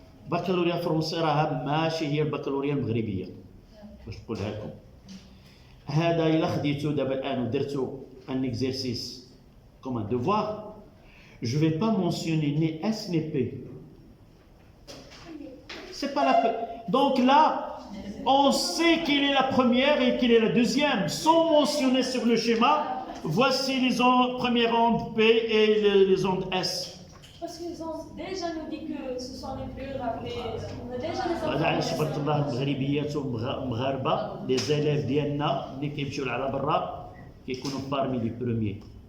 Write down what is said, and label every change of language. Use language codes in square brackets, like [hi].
[fr] baccalauréat français [ar] راه ماشي هي البكالوريا المغربيه باش نقولها لكم. هذا الا خديتو دابا الان ودرتو [fr] un exercice comme un devoir, je vais pas mentionner ni S ni P. C'est pas la peine. Donc là, on sait quelle est la première et quelle est la deuxième, sans mentionner sur le schéma. Voici les premières ondes P et les ondes S. Parce qu'ils ont déjà nous dit que ce sont les plus rappelés. On a déjà les [ar] هذا علاش تبارك الله المغربيات والمغاربه لي زيليف ديالنا اللي كيمشيو على برا كيكونوا [fr] بارمي لي بروميي.